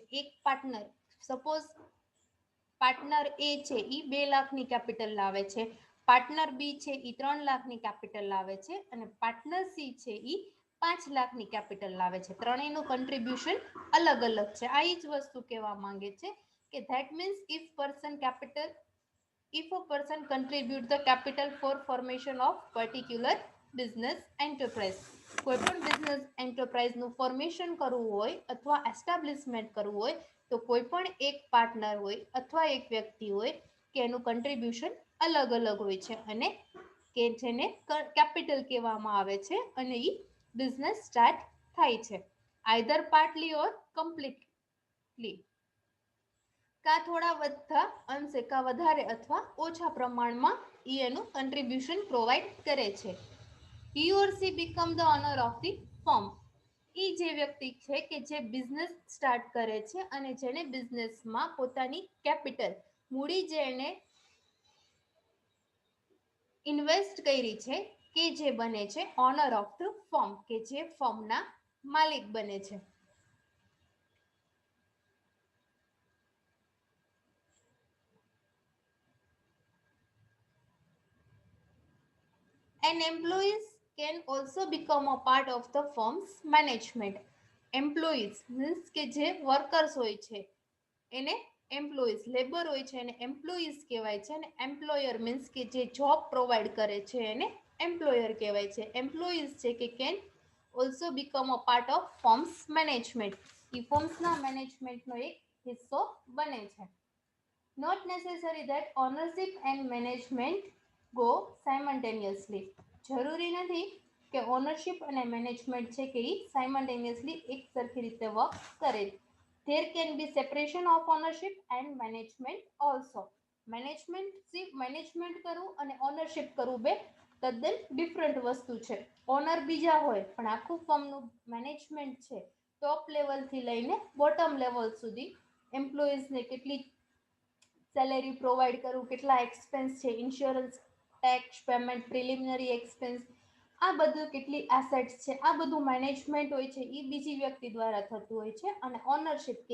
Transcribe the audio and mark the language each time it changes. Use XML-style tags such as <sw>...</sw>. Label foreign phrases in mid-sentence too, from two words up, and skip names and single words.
<gu>એક પાર્ટનર, સપોઝ પાર્ટનર એ છે એ 2 લાખની કેપિટલ લાવે છે, પાર્ટનર બી છે એ 3 લાખની કેપિટલ લાવે છે, અને પાર્ટનર સી છે એ 5 લાખની કેપિટલ લાવે છે. ત્રણેયનું કન્ટ્રીબ્યુશન અલગ અલગ છે. આ જ વસ્તુ કહેવા માંગે છે કે</gu> <en>that means if a person contribute the capital for formation of particular business enterprise.</en> <gu>કોઈ પણ</gu> <en>business enterpriseનું</en> <gu>ફોર્મેશન કરવું હોય અથવા એસ્ટાબ્લિશમેન્ટ કરવું હોય તો કોઈ પણ એક પાર્ટનર હોય અથવા એક વ્યક્તિ હોય કે એનું કન્ટ્રીબ્યુશન અલગ અલગ હોય છે, અને કે જેને કેપિટલ કહેવામાં આવે છે, અને એ બિઝનેસ સ્ટાર્ટ થાય છે</gu> <en>either partly or completely.</en> <gu>કા થોડા વધતા અંશે, કા વધારે અથવા ઓછા પ્રમાણમાં એનું કન્ટ્રીબ્યુશન પ્રોવાઈડ કરે છે.</gu> <en>he or she become the owner of the firm.</en> <gu>એ જે વ્યક્તિ છે કે જે બિઝનેસ સ્ટાર્ટ કરે છે અને જેને બિઝનેસમાં પોતાની કેપિટલ, મૂડી જેને ઇન્વેસ્ટ કરી છે, કે જે બને છે</gu> <en>owner of the firm,</en> <gu>કે જે ફર્મના માલિક બને છે.</gu> <en>And employees can also become a part of the firm's management. Employees means</en> <gu>કે જે વર્કર્સ હોય છે એને એમ્પ્લોઈઝ, લેબર હોય છે એને એમ્પ્લોઈઝ કહેવાય છે, અને</gu> <en>employer means</en> <gu>કે જે જોબ પ્રોવાઈડ કરે છે એને એમ્પ્લોયર કહેવાય છે.</gu> <en>એમ્પ્લોઈઝ</en> <gu>છે કે</gu> <en>can also become a part of firms management.</en> <gu>એ ફર્મ્સના મેનેજમેન્ટનો એક હિસ્સો બને છે.</gu> <en>Not necessary that ownership and management go simultaneously.</en> <gu>જરૂરી નથી કે ઓનરશિપ અને મેનેજમેન્ટ છે કે એ સાયમલ્ટેનિયસલી એક સરખી રીતે વર્ક કરે.</gu> <en>There can be separation of ownership and management also.</en> <gu>મેનેજમેન્ટ કરવું અને ઓનરશિપ કરવું બે તદ્દન ડિફરન્ટ વસ્તુ છે. ઓનર બીજા હોય પણ આખું ફર્મનું મેનેજમેન્ટ છે,</gu> <en>top levelથી</en> <gu>લઈને</gu> <en>bottom level</en> <gu>સુધી એમ્પ્લોઈઝને કેટલી સેલેરી પ્રોવાઈડ કરવું, કેટલા એક્સપેન્સ છે, ઇન્સ્યોરન્સ,</gu> <en>tax payment, preliminary expense,</en> <gu>આ બધું કેટલી એસેટ્સ છે, આ બધું મેનેજમેન્ટ હોય છે એ બીજી વ્યક્તિ દ્વારા થતું હોય છે.</gu>